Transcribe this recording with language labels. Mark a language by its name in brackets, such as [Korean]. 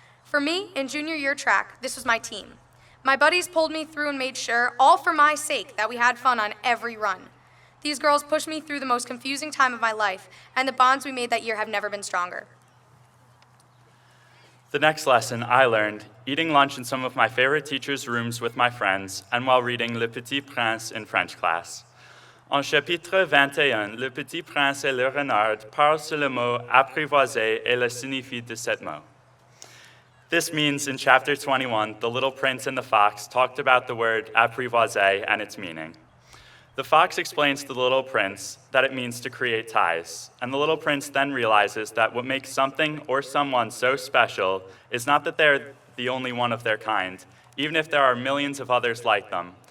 [English] For me, in junior year track, this was my team. My buddies pulled me through and made sure, all for my sake, that we had fun on every run. These girls pushed me through the most confusing time of my life, and the bonds we made that year have never been stronger. The next lesson I learned eating lunch in some of my favorite teachers' rooms with my friends and while reading Le Petit Prince in French class. [French] En chapitre 21, Le Petit Prince et le Renard parlent sur le mot apprivoiser et le signifie de cet mot. [English] This means in chapter 21, the little prince and the fox talked about the word apprivoiser and its meaning. The fox explains to the little prince that it means to create ties, and the little prince then realizes that what makes something or someone so special is not that they're the only one of their kind, even if there are millions of others like them.